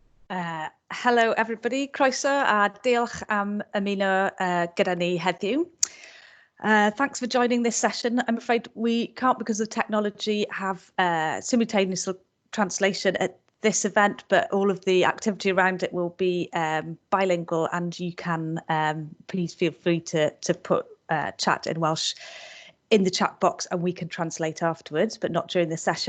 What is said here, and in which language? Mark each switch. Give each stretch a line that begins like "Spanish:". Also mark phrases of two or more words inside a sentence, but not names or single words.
English: Hello everybody,
Welsh: croeso a diolch am ymuno gyda ni heddiw.
English: Thanks for joining this session. I'm afraid we can't, because of technology, have simultaneous translation at this event, but all of the activity around it will be bilingual, and you can please feel free to put chat in Welsh in the chat box and we can translate afterwards, but not during the session.